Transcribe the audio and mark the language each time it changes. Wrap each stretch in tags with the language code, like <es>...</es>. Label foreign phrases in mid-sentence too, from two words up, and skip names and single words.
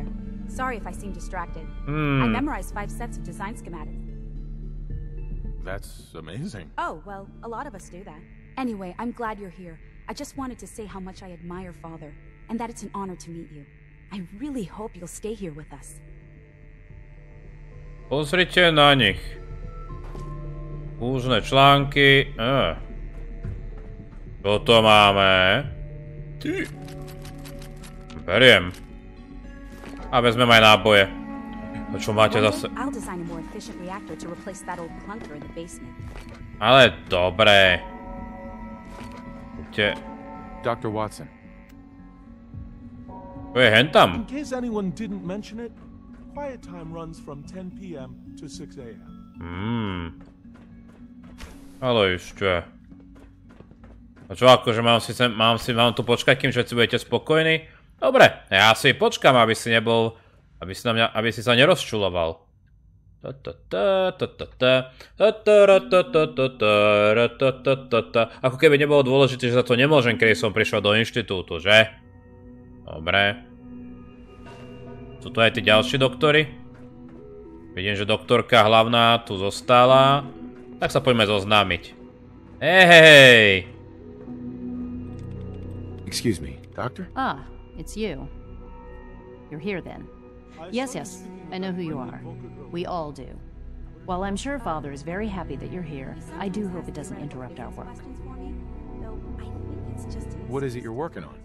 <en>Sorry if I seem distracted. I memorized 5 sets of design schematics. That's amazing. Oh, well, a lot of us do that. Anyway, I'm glad you're here. I just wanted to say how much I admire Father, and that it's an honor to meet you. I really hope you'll stay here with us.</en> <sk>Pozrite na nich. Kúžne články. Toto máme. Beriem. A vezmem aj náboje. A čo máte zase? Ale dobre. Poďte. Dr. Watson. To je hentam.</sk> <en>In case anyone didn't mention it, quiet time runs from 10 p.m. to 6 a.m.</en> <sk>Ale ešte. A čo akože mám tu počkať, kým všetci budete spokojní? Dobre, ja si počkam, aby si nebol, aby si sa nerozčuloval. Ako keby nebolo dôležité, že za to nemôžem, keď som prišiel do inštitútu, že? Dobre. Sú tu aj tí ďalší doktori? Vidím, že doktorka hlavná tu zostala. Tak sa poďme zoznámiť. Hej!</sk> <en>Excuse me, doctor? Ah, it's you. You're here then. Yes, I know who you are. We all do. While I'm sure Father is very happy that you're here, I do hope it doesn't interrupt our work. What is it you're working on?</en>